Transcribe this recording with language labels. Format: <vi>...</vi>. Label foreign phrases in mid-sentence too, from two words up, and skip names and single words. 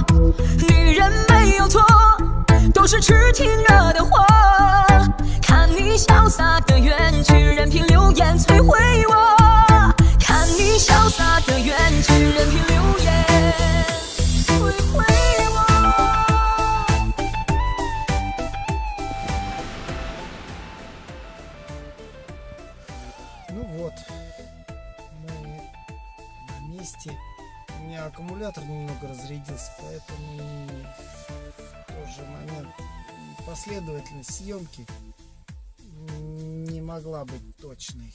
<zh>女人没有错，都是痴情惹的祸。看你潇洒的远去，任凭流言摧毁我。看你潇洒的远去，任凭流言摧毁我。</zh> <ru>Ну вот, мы на месте. У меня аккумулятор немного разрядился, поэтому в тот же момент последовательность съемки не могла быть точной.</ru>